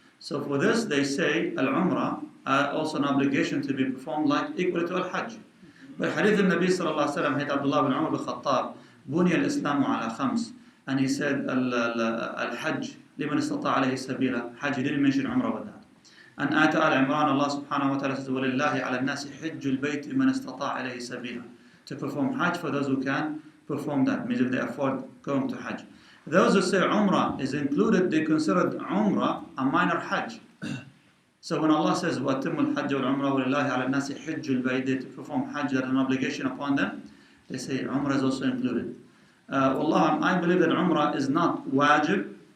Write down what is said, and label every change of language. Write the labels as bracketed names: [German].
[English] So for this, they say Al-Umrah also an obligation to be performed like equal to Al-Hajj. But Hadith al-Nabi sallallahu alayhi wa sallam, Abdullah bin Umar bin Khattab, [Arabic] بُنِيَ الْإِسْلَامُ عَلَى خَمْسٍ, [English] and he said Al-Hajj [Arabic] لِمَنْ اسْتَطَاعَ عَلَيْهِ سَبِيلًا. [English] Hajj, he didn't mention Umrah with that. And Ayat Al-Imran, Allah subhanahu wa ta'ala says, [Arabic] وَلِلَّهِ عَلَى النَّاسِ حِجُّ الْبَيْتِ مَنْ اسْتَطَاعَ عَلَيْهِ سَبِيلًا. [English] To perform Hajj for those who can perform that, means if they afford going to Hajj. Those who say Umrah is included, they consider Umrah a minor Hajj. So when Allah says [Arabic] وَأَتِمُّ الْحَجَّ وَالْعُمْرَةَ وَلِلَّهِ عَلَى النَّاسِ حِجُّ الْبَيْتِ, [English] they to perform Hajj, that is an obligation upon them, they say Umrah is also included. Allah, I believe that Umrah is not wajib,